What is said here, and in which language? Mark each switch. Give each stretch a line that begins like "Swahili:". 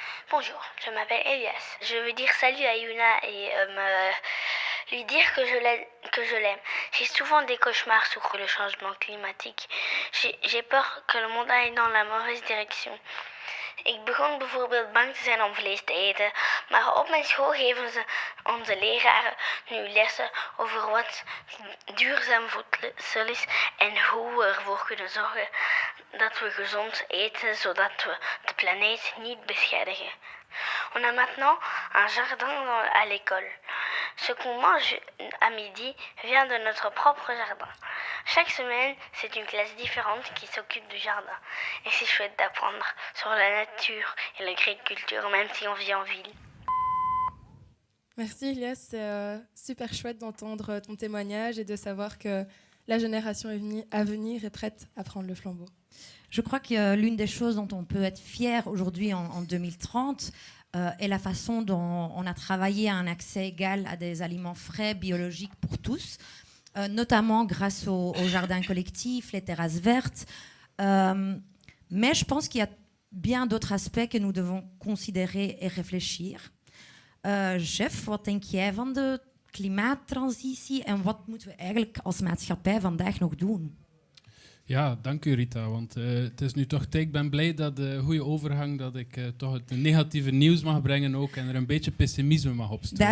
French: Bonjour, je m'appelle Elias. Je veux dire salut à Yuna et lui dire que je l'aime. J'ai souvent des cauchemars sur le changement climatique. J'ai peur que le monde aille dans la mauvaise direction.
Dutch: Ik begon bijvoorbeeld bang te zijn om vlees te eten, maar op mijn school geven onze leraren nu lessen over wat duurzaam voedsel is en hoe we ervoor kunnen zorgen dat we gezond eten, zodat we de planeet niet beschadigen.
French: On a maintenant un jardin à l'école. Ce qu'on mange à midi vient de notre propre jardin. Chaque semaine, c'est une classe différente qui s'occupe du jardin. Et c'est chouette d'apprendre sur la nature et l'agriculture, même si on vit en ville. Merci Elias, c'est super chouette d'entendre ton témoignage et de savoir que la génération à venir est prête à prendre le flambeau. Je crois que l'une des choses dont on peut être fier aujourd'hui en 2030 est la façon dont on a travaillé à un accès égal à des aliments frais, biologiques pour tous, notamment grâce au jardin collectif, les terrasses vertes. Mais je pense qu'il y a bien d'autres aspects que nous devons considérer et réfléchir.
Dutch: Chef, wat denk jij van de klimaattransitie en wat moeten we eigenlijk als maatschappij vandaag nog doen? Ja, dank u Rita, want het is nu toch tijd. Ik ben blij dat de goede overgang, dat ik toch het negatieve nieuws mag brengen ook en er een beetje pessimisme mag opstellen.